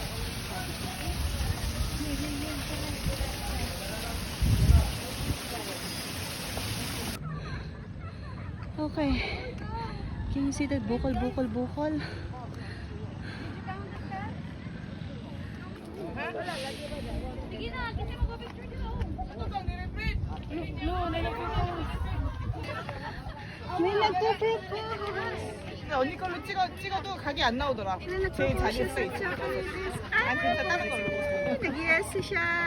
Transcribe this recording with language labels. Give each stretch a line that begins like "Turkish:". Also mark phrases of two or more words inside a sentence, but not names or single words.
English: Okay. Can you see that
Filipino: bukol, bukol, bukol? May nagpo-propose.
Korean: 언니 걸로 찍어도 각이 안 나오더라. 제일 자신 있어. 아 진짜 다른 걸로.
Filipino: Nag-yes siya.